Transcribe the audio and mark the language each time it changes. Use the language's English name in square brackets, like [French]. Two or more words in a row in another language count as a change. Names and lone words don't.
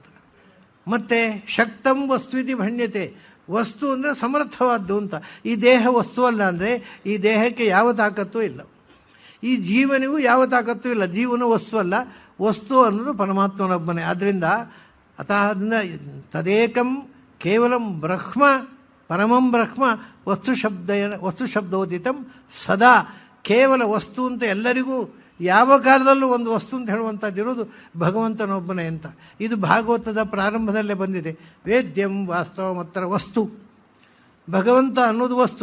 [Kannada] ಮತ್ತು [Sanskrit] ಶಕ್ತಂ ವಸ್ತು ಇತಿ ಭಣ್ಯತೆ, [Kannada] ವಸ್ತು ಅಂದರೆ ಸಮರ್ಥವಾದ್ದು ಅಂತ. ಈ ದೇಹ ವಸ್ತು ಅಲ್ಲ ಅಂದರೆ ಈ ದೇಹಕ್ಕೆ ಯಾವ ತಾಕತ್ತೂ ಇಲ್ಲ, ಈ ಜೀವನಿಗೂ ಯಾವ ತಾಕತ್ತೂ ಇಲ್ಲ. ಜೀವನ ವಸ್ತು ಅಲ್ಲ, ವಸ್ತು ಅನ್ನೋದು ಪರಮಾತ್ಮನೊಬ್ಬನೇ. [Sanskrit] ಆದ್ದರಿಂದ ತದೇಕಂ ಕೇವಲಂ ಬ್ರಹ್ಮ ಪರಮಂ ಬ್ರಹ್ಮ ವಸ್ತು ಶಬ್ದೋದಿತಂ ಸದಾ. [Kannada] ಕೇವಲ ವಸ್ತು ಅಂತ ಎಲ್ಲರಿಗೂ ಯಾವ ಕಾಲದಲ್ಲೂ ಒಂದು ವಸ್ತು ಅಂತ ಹೇಳುವಂಥದ್ದಿರೋದು ಭಗವಂತನೊಬ್ಬನೇ ಅಂತ. ಇದು ಭಾಗವತದ ಪ್ರಾರಂಭದಲ್ಲೇ ಬಂದಿದೆ. [Sanskrit] ವೇದ್ಯಂ ವಾಸ್ತವ ಮಾತ್ರ ವಸ್ತು, [Kannada] ಭಗವಂತ ಅನ್ನೋದು ವಸ್ತು.